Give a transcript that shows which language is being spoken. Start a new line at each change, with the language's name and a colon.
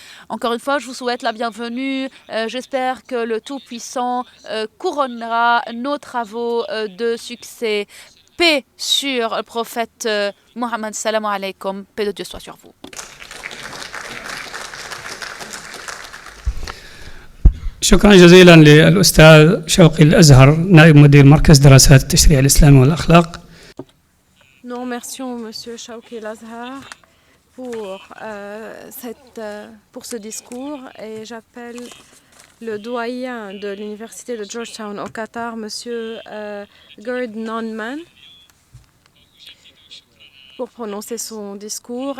French: Encore une fois, je vous souhaite la bienvenue. J'espère que le Tout-Puissant couronnera nos travaux de succès. Paix sur le prophète Mohammed,
Arabic: salam alaykum,
French: paix de Dieu soit sur vous.
Arabic: شكرا جزيلا للأستاذ شوقي الأزهر نائب مدير مركز دراسات التشريع الإسلامي والأخلاق.
French: Nous remercions M. Shawki Al-Azhar pour ce discours et j'appelle le doyen de l'université de Georgetown au Qatar, M. Gerd Nonman, pour prononcer son discours.